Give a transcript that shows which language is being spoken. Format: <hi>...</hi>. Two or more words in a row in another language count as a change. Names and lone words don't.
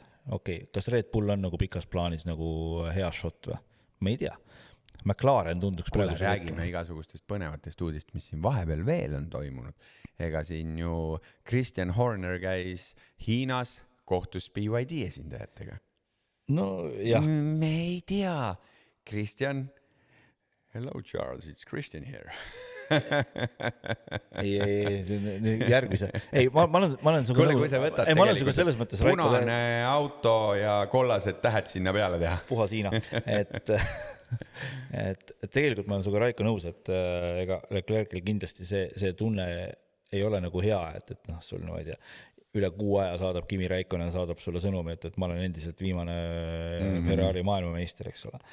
<et>Okei, kas Red Bull on nagu pikas plaanis nagu hea shot või? Ma ei tea. McLaren tunduks praegu... Räägime igasugustest põnevatest uudist, mis siin vahepeal veel on toimunud. Ega siin ju Christian Horner käis Hiinas, kohtus BYD esindajatega. No jah. Me ei tea.</et> <en>Christian, hello Charles, it's Christian here.</en> <et>Järgmise. Ei, ma olen suga Kuule, kui sa võtad selles mõttes punane auto ja kollased tähed sinna peale teha. Puhas Hiina. Et tegelikult ma olen suga Raiko nõus, et ega Leclerc'il kindlasti see tunne ei ole nagu hea, et noh, sul ma ei tea, üle 6 aja saadab Kimi Räikkönen, saadab sulle sõnumi, et ma olen endiselt viimane Ferrari maailmameister, eks ole.</et>